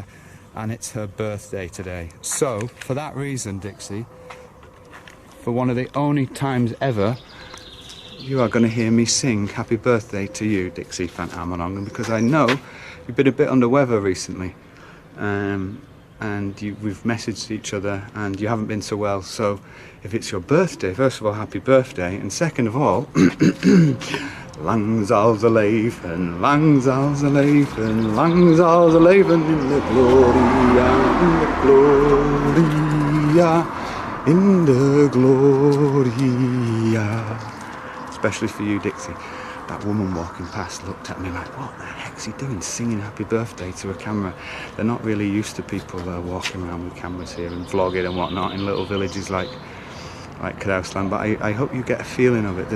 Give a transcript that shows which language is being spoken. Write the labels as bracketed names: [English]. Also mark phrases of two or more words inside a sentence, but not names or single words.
[English] And it's her birthday today. So, for that reason, Dixie, for one of the only times ever, you are going to hear me sing happy birthday to you, Dixie van Amerongen, because I know you've been a bit under weather recently. And we've messaged each other and you haven't been so well. So, if it's your birthday, first of all, happy birthday. And second of all, [Dutch] lang zal ze leven, lang zal ze leven, lang zal ze leven in de gloria, in de gloria, in de gloria. [English] Especially for you, Dixie. That woman walking past looked at me like, what the heck's he doing, singing happy birthday to a camera? They're not really used to people walking around with cameras here and vlogging and whatnot in little villages like Kruisland, but I hope you get a feeling of it.